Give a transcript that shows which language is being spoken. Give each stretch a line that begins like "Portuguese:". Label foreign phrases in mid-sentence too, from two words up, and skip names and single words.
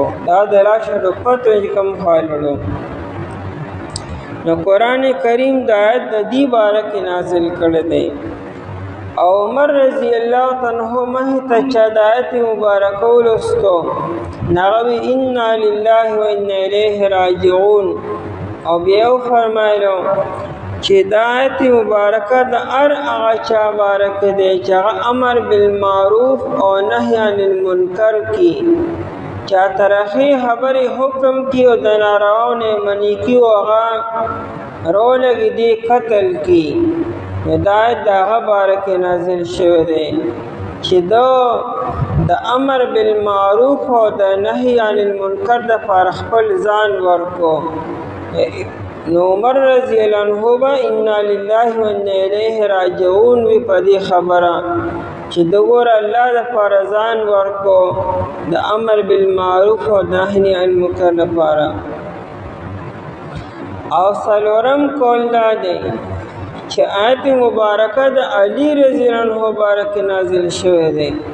Pashto: دا د راشه پته چې کوم خالړو. نو قرآن کریم د آیت د دې باره کې نازل کړی دی. او عمر
Arabic: رضی الله عنه
Pashto: مه ته چا د آیت مبارکه ولوستو نغوی
Arabic: انا لله و انا الیه راجعون.
Pashto: او بیا فرمایلو چې د آیت مبارکه د هر هغه چا باره کې دی چې هغه
Arabic: امر بالمعروف
Pashto: او
Arabic: نهی عن المنکر
Pashto: کی، چا ترخی خبرې حکم کی او د نارواو نه منع کی او هغه رولګي دی قتل کی. هدایت د هغه باره کې نازل شوی دی چې د
Arabic: امر بالمعروف
Pashto: او د
Arabic: نهی عن المنکر
Pashto: دپاره خپل ځان ورکو. نو عمر
Arabic: رضی الله عنه
Pashto: به
Arabic: انا لله و انا الیه راجعون
Pashto: وی په دې خبره چې د ګوره الله دپاره ځان ورکو د
Arabic: امر بالمعروف
Pashto: او
Arabic: نهی عن المنکر
Pashto: دپاره. او څلورم قول دا دی چې آیت مبارکه د علی
Arabic: رضی الله عنه
Pashto: مبارک نازل شوی دی.